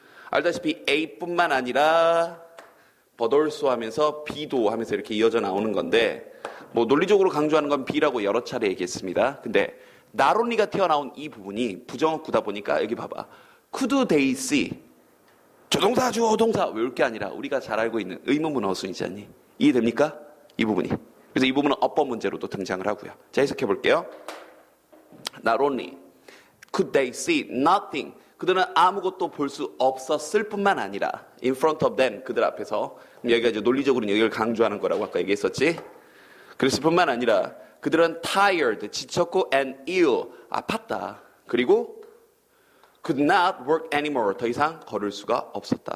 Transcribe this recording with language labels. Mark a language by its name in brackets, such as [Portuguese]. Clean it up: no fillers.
[Korean] 알다시피 A뿐만 아니라 but also 하면서 B도 하면서 이렇게 이어져 나오는 건데 뭐 논리적으로 강조하는 건 B라고 여러 차례 얘기했습니다. 근데 not only가 튀어나온 이 부분이 부정어구다 보니까 여기 봐봐. [English] Could they see? [Korean] 조동사, 주어, 동사 외울 게 아니라 우리가 잘 알고 있는 의문문 어순이지 않니? 이해됩니까? 이 부분이. 그래서 이 부분은 어법 문제로도 등장을 하고요. 자, 해석해 볼게요. [English] Not only could they see nothing. [Korean] 그들은 아무것도 볼 수 없었을 뿐만 아니라 [English] in front of them, [Korean] 그들 앞에서. 여기가 이제 논리적으로는 여기를 강조하는 거라고 아까 얘기했었지. 그랬을 뿐만 아니라 그들은 tired, 지쳤고 and ill, 아팠다. 그리고 [English] could not work anymore, [Korean] 더 이상 걸을 수가 없었다.